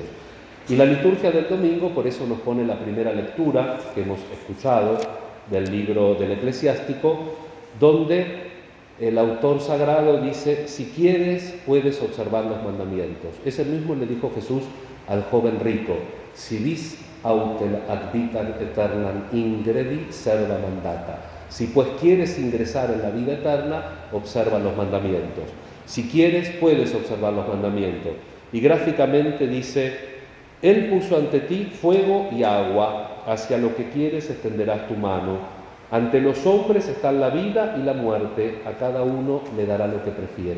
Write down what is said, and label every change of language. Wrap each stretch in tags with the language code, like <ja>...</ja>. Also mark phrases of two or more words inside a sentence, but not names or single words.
<es>Y la liturgia del domingo por eso nos pone la primera lectura que hemos escuchado del libro del Eclesiástico, donde el autor sagrado dice: si quieres, puedes observar los mandamientos. Ese mismo le dijo Jesús al joven rico:</es> <la>si vis autem ad vitam aeternam ingredi, serva mandata.</la> <es>Si pues quieres ingresar en la vida eterna, observa los mandamientos. Si quieres, puedes observar los mandamientos. Y gráficamente dice: Él puso ante ti fuego y agua, hacia lo que quieres extenderás tu mano. Ante los hombres están la vida y la muerte, a cada uno le dará lo que prefiera.</es>